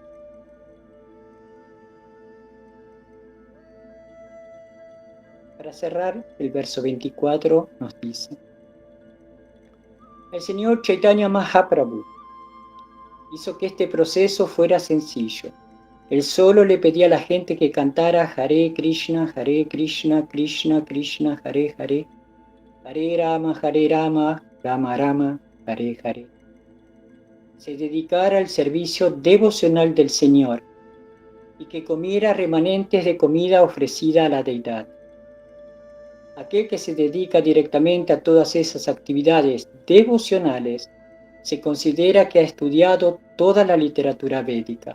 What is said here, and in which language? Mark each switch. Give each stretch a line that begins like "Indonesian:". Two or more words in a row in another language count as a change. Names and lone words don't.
Spanish: Para cerrar, el verso 24 nos dice: el Señor Chaitanya Mahaprabhu hizo que este proceso fuera sencillo. Él solo le pedía a la gente que cantara Hare Krishna, Krishna Krishna, Hare Hare, Hare Rama, Rama Rama, Hare Hare. Se dedicara al servicio devocional del Señor y que comiera remanentes de comida ofrecida a la deidad. Aquel que se dedica directamente a todas esas actividades devocionales se considera que ha estudiado toda la literatura védica.